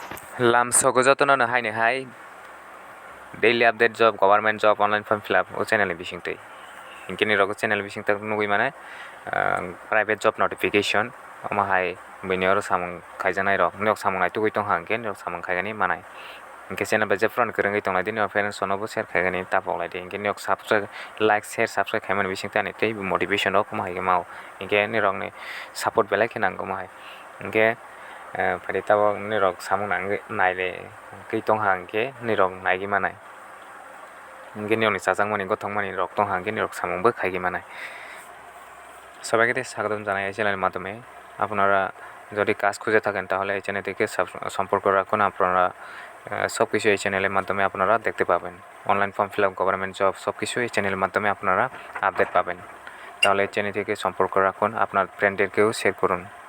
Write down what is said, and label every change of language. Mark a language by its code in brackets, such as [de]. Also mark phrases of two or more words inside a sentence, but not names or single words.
[trp] Lam sogo joto no haini hai [en] daily update job government job online form fill up [trp] o channel bisingtwi hinkhe nirok channel bisingtwi nugui mane [en] private job notification [trp] ama hai bini oro samung khaijanai rok nirok samung nai tugui tongha hinkhe nirok samung khaigani manai hinkhe channel bai je phone kwrwngwi tonglaidi nirok parents sono share khaigani tapoklaidi hinkhe nirok [en] subscribe like share subscribe [trp] khaimani bisingtwi ani tei motivation rok ma hai mau hinkhe nirokni support belai khe nangoma hai hinkhe pari tabo nirok samung naile kei tongha hinkhe nirok naigi manai hinkhe nirokni chachakmani gothokmani rok tongha hinkhe nirok samungbo khaigi manai [bn] সবাইকে স্বাগতম জানাই এই চ্যানেলের মাধ্যমে আপনারা যদি কাজ খুঁজে থাকেন তাহলে এই চ্যানেল থেকে সম্পর্ক রাখুন আপনারা সব কিছু এই চ্যানেলের মাধ্যমে আপনারা দেখতে পাবেন [en] online form fill up government job [bn] সব কিছু এই চ্যানেলের মাধ্যমে আপনারা আপডেট পাবেন তাহলে এই চ্যানেল থেকে সম্পর্ক রাখুন আপনার ফ্রেন্ডদেরকেও শেয়ার করুন